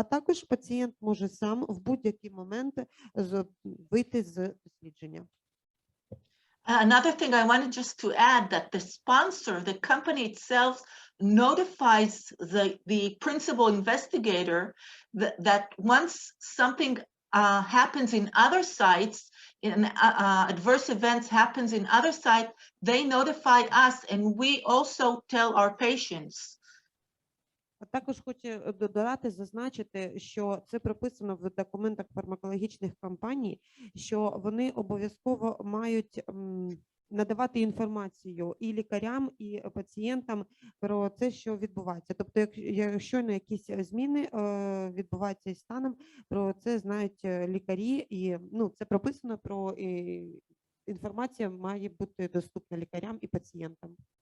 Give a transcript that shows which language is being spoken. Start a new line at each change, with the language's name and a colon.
Ukrainian: А також пацієнт може сам в будь-який момент вийти з дослідження.
English: Another thing I wanted just to add, that the sponsor, the company itself, notifies the principal investigator that once something happens in other sites, adverse events happens in other sites, they notify us, and we also tell our patients.
Ukrainian: Також хочу додати, зазначити, що це прописано в документах фармакологічних компаній, що вони обов'язково мають надавати інформацію і лікарям, і пацієнтам про те, що відбувається. Тобто, якщо на якісь зміни відбуваються із станом, про це знають лікарі, і це прописано, про інформація має бути доступна лікарям і пацієнтам.